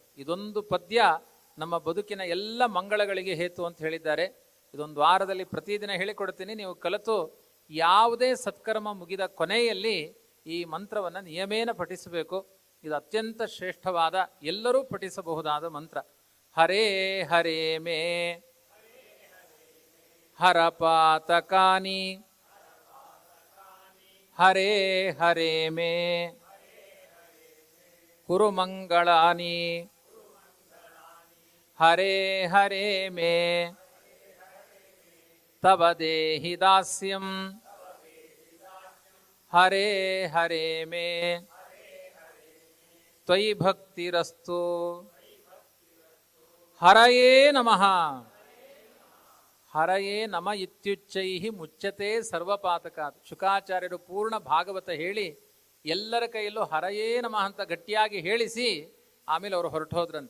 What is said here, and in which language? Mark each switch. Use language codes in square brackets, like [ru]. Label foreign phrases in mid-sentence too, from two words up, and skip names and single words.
[kn] ಇದೊಂದು ಪದ್ಯ ನಮ್ಮ ಬದುಕಿನ ಎಲ್ಲ ಮಂಗಳಗಳಿಗೆ ಹೇತು ಅಂತ ಹೇಳಿದ್ದಾರೆ. ಇದೊಂದು ವಾರದಲ್ಲಿ ಪ್ರತಿದಿನ ಹೇಳಿಕೊಡ್ತೀನಿ. ನೀವು ಕಲಿತು ಯಾವುದೇ ಸತ್ಕರ್ಮ ಮುಗಿದ ಕೊನೆಯಲ್ಲಿ ಈ ಮಂತ್ರವನ್ನು ನಿಯಮೇನ ಪಠಿಸಬೇಕು. ಇದು ಅತ್ಯಂತ ಶ್ರೇಷ್ಠವಾದ, ಎಲ್ಲರೂ ಪಠಿಸಬಹುದಾದ ಮಂತ್ರ. [sa] ಹರೇ ಹರೇ ಮೇ ಹರಪಾತಕಾನಿ, ಹರೇ ಹರೇ ಮೇ ಕುರು ಮಂಗಳಾನಿ. ಹರೇ ಹರೇ ಮೇ ತವ ದೇಹಿ ದಾಸ್ಯಂ. ಹರೇ ಹರೇ ಮೇ ತ್ವಯಿ ಭಕ್ತಿರಸ್ತು. ಹರಯೇ ನಮಃ. ಹರಯೇ ನಮ ಇತ್ಯುಚ್ಚೈಃ ಮುಚ್ಯತೆ ಸರ್ವಪಾತಕಾತ್. [kn] ಶುಕಾಚಾರ್ಯರು ಪೂರ್ಣ ಭಾಗವತ ಹೇಳಿ ಎಲ್ಲರ ಕೈಯಲ್ಲೂ [sa] ಹರಯೇ ನಮಃ [kn] ಅಂತ ಗಟ್ಟಿಯಾಗಿ ಹೇಳಿಸಿ ಆಮೇಲೆ ಅವರು ಹೊರಟೋದ್ರಂತೆ.